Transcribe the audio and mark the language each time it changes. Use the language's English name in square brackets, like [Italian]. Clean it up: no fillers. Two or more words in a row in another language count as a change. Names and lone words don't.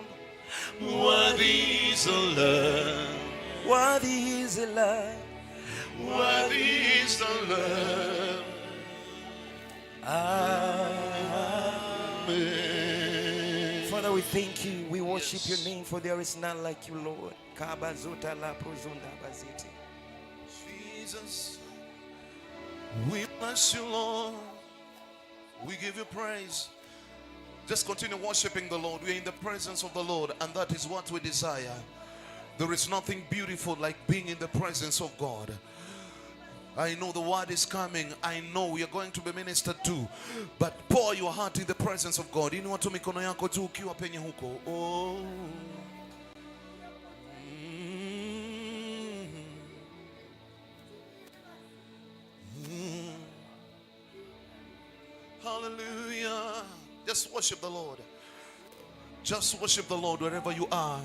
[English] Worthy is the Lamb. Worthy is the Lamb. Worthy is the Lamb. Amen. Father, we thank you. We worship your name, for there is none like you, Lord. Kabazuta la prozunda baziti. Jesus, we bless you, Lord. We give you praise. Just continue worshiping the Lord. We are in the presence of the Lord, and that is what we desire. There is nothing beautiful like being in the presence of God. I know the word is coming. I know we are going to be ministered to. But pour your heart in the presence of God. [Swahili] Inua tu mikono yako juu ukiwa penye huko. [English] Oh. Hallelujah. Just worship the Lord. Just worship the Lord wherever you are.